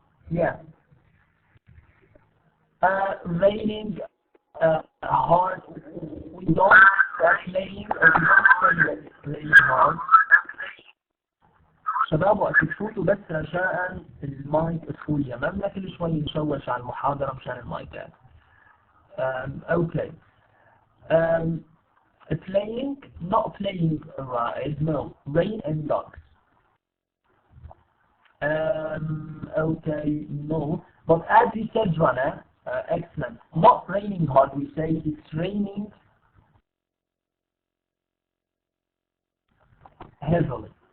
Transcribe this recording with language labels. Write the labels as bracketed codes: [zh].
[en] Yeah. Raining hard. We don't playing or we don't playing hard. [ar] شباب وقت تفوتوا بس رجاء المايك اطفوا ما بدنا كل شوي نشوش على المحاضرة مشان المايكات. [en] Okay. Playing, not playing right, no. Rain and dogs. Okay, no. But as you said, Rana, excellent. Not raining hard, we say it's raining heavily.